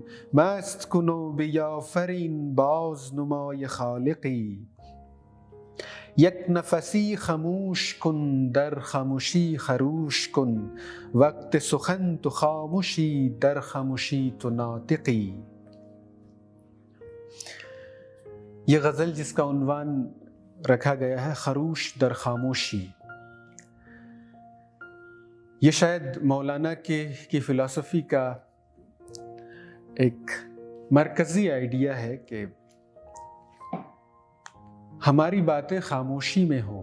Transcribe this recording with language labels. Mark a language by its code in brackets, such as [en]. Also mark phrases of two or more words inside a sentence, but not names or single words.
[fa] مست کن و بیافرین باز نمای خالقی. یک نفسی خموش کن در خموشی خروش کن. وقت سخن تو خاموشی در خموشی تو ناطقی. [ur] یہ غزل جس کا عنوان رکھا گیا ہے [fa] خروش در خاموشی, [ur] یہ شاید مولانا کی فلاسفی کا ایک مرکزی آئیڈیا ہے کہ ہماری باتیں خاموشی میں ہو.